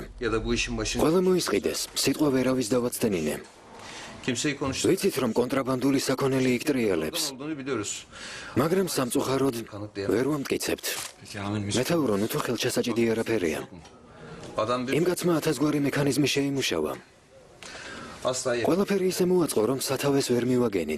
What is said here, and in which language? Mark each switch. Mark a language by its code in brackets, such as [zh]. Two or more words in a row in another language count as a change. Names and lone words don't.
[tr] ya da bu işin başında [ka] ყველა მოისყიდეს, სიტყვა ვერავის დავაცდენინე. [tr] kimseyi konuştuğunu [ka] ვიცით, რომ კონტრაბანდული საქონელი იქ ტრიალებს, [tr] biliyoruz. [ka] მაგრამ სამწუხაროდ ვერ ვამტკიცებთ. მეთაურო, ნუ თუ ხელჩასაჭიდი არაფერია. [tr] Adam bir [ka] იმ კაცმა 1000 გვარი მექანიზმი შეიმუშავა. [tr] asla [ka] ყველაფერი ისე მოაწყო, რომ სათავეს ვერ მივაგენით.